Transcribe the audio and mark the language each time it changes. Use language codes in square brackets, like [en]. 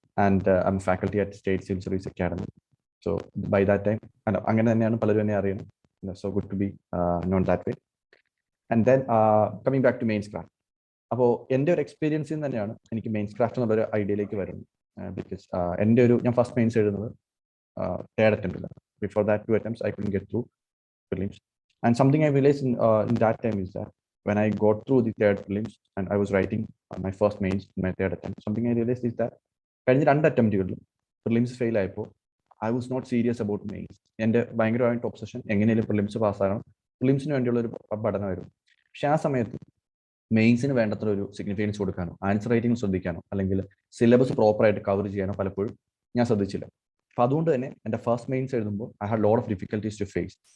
[en] And I am faculty at state civil service academy. So by that time [ml] അങ്ങനെ തന്നെയാണ് പലരും എന്നെ അറിയുന്നത്. [en] So good to be known that way. And then coming back to mains craft. [ml] അപ്പോൾ എൻ്റെ ഒരു എക്സ്പീരിയൻസിൽ നിന്ന് തന്നെയാണ് എനിക്ക് മെയിൻസ് ക്രാഫ്റ്റ് എന്നുള്ളൊരു ഐഡിയയിലേക്ക് വരുന്നത്. ബിക്കോസ് ഞാൻ ഫസ്റ്റ് മെയിൻസ് എഴുതുന്നത് third അറ്റംപ്റ്റിലാണ്. [en] Before that 2 attempts I couldn't get through prelims. And something I realized in that time is that when I got through the third prelims and I was writing my first mains in my third attempt, something I realized is that [ml] കഴിഞ്ഞ 2 അറ്റംപ്റ്റുകളിലും prelims fail ആയപ്പോൾ [en] I was not serious about mains. [ml] എൻ്റെ ഭയങ്കരമായിട്ട് obsession എങ്ങനെയും prelims പാസ്സാകണം, പ്രിലിംസിന് വേണ്ടിയുള്ള ഒരു പഠനമായിരുന്നു. പക്ഷെ ആ സമയത്ത് മെയിൻസിന് വേണ്ടത്ര ഒരു സിഗ്നിഫിക്കൻസ് കൊടുക്കാനോ ആൻസർ റൈറ്റിംഗ് ശ്രദ്ധിക്കാനോ അല്ലെങ്കിൽ സിലബസ് പ്രോപ്പറായിട്ട് കവർ ചെയ്യാനോ പലപ്പോഴും ഞാൻ ശ്രദ്ധിച്ചില്ല. അപ്പം അതുകൊണ്ട് തന്നെ എൻ്റെ ഫസ്റ്റ് മെയിൻസ് എഴുതുമ്പോൾ [en] I had lot of difficulties to face.